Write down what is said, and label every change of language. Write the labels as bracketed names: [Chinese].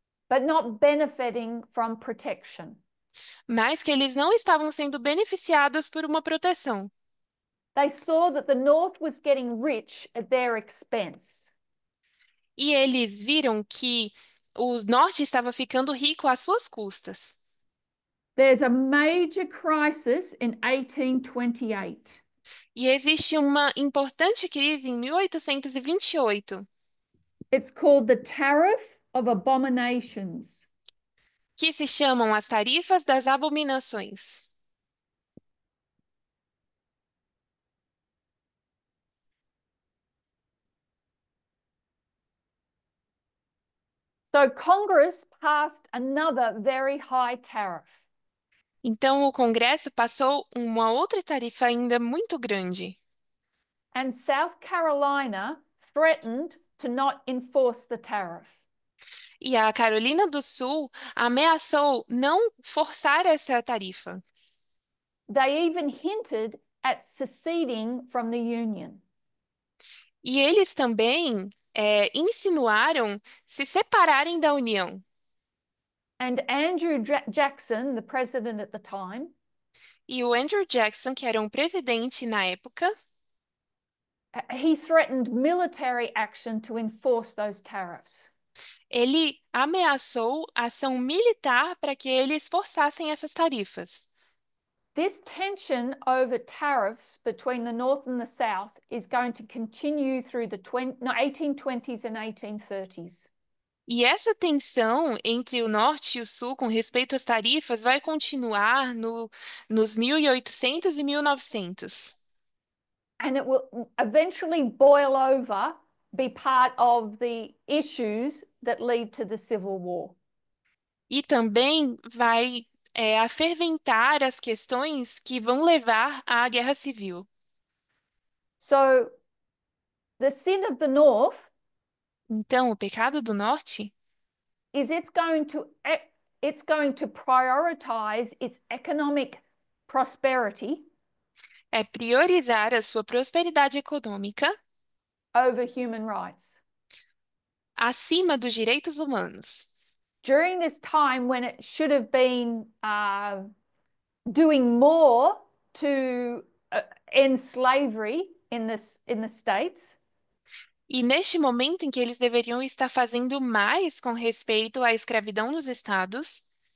[English] but not benefiting from protection. [Portuguese] mas que eles não estavam sendo beneficiados por uma proteção. [English] They saw that the North was getting rich at their expense. [Portuguese] E eles viram que o Norte estava ficando rico às suas custas. [English] There's a major crisis in 1828. [Portuguese] E existe uma importante crise em 1828, [English] It's called the Tariff of Abominations. [Portuguese] que se chamam as tarifas das abominações. [English] So Congress passed another very high tariff. [Portuguese] Então, o Congresso passou uma outra tarifa ainda muito grande. [English] And South Carolina threatened to not enforce the tariff. [Portuguese] E a Carolina do Sul ameaçou não forçar essa tarifa. [English] They even hinted at seceding from the Union. [Portuguese] E eles também insinuaram se separarem da União. [English] And Andrew Jackson, the president at the time, [Portuguese] E o Andrew Jackson, que era um presidente na época, [English] he threatened military action to enforce those tariffs. [Portuguese] ele ameaçou ação militar para que eles forçassem essas tarifas. [English] This tension over tariffs between the North and the South is going to continue through the 1820s and 1830s. [Portuguese] E essa tensão entre o norte e o sul com respeito às tarifas vai continuar nos 1800 e 1900. [English] And it will eventually boil over, be part of the issues that lead to the Civil War. [Portuguese] E também vai aferventar as questões que vão levar à Guerra Civil. [English] So the sin of the North [Portuguese] Então, o pecado do norte [English] is it's going to prioritize its economic prosperity [Portuguese] é priorizar a sua prosperidade econômica [English] over human rights. [Portuguese] acima dos direitos humanos. [English] During this time when it should have been doing more to end slavery in the States, [Portuguese] E neste momento em que eles deveriam estar fazendo mais com respeito à escravidão nos estados,